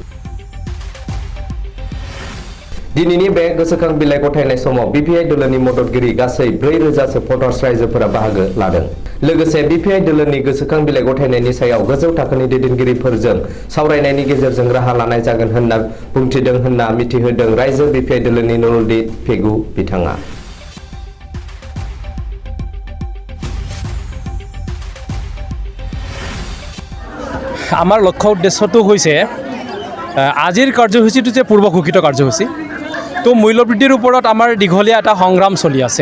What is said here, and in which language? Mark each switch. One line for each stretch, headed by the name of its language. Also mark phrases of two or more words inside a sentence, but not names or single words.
Bodo: दिनैनि बे गोसोखां बिलाइ गथायनाय समाव बिपिआइ दोलोनि मददगिरि गासै 4,000 भटार्स रायजोफोरा बाहागो लादों। लोगोसे बिपिआइ दोलोनि गोसोखां बिलाइ गथायनायनि सायाव गोजौ थाखोनि दैदेनगिरिफोरजों सावरायनायनि गेजेरजों राहा लानाय जागोन होनना बुंथिदों होनना मिथिहोदों रायजो बिपिआइ दोलोनि ललित फेगु बिथाङा।
Assamese: আমাৰ লক্ষ্য উদ্দেশ্যটো হৈছে আজিৰ কাৰ্যসূচীটো যে পূৰ্ব ঘোষিত কাৰ্যসূচী তো মূল্যবৃদ্ধিৰ ওপৰত আমাৰ দীঘলীয়া এটা সংগ্ৰাম চলি আছে।